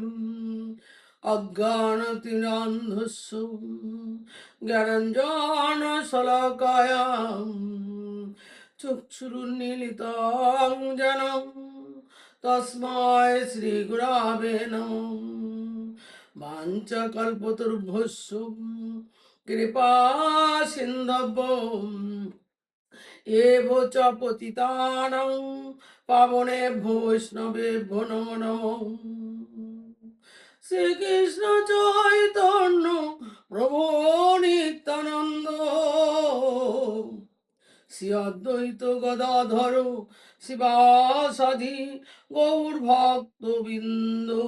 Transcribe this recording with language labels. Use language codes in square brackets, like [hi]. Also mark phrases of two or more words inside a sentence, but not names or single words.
[sa] অজ্ঞানতিরান্ধস্য জ্ঞানাঞ্জন শলাকায়া, চক্ষুরুন্মীলিतं যেন তস্मै শ্রী গুরবে নমঃ। বাঞ্ছাকল্পতরুভ্যশ্চ কৃপা সিন্ধব্বো এব চ পতিতানাং পাবনেভ্যো বৈষ্ণবেভ্যো নমো নমঃ। [bn] শ্রীকৃষ্ণ চৈতন্য প্রভু নিত্যানন্দ, শ্রী অদ্বৈত গদাধর শিবাসাদি গৌর ভক্তবৃন্দ।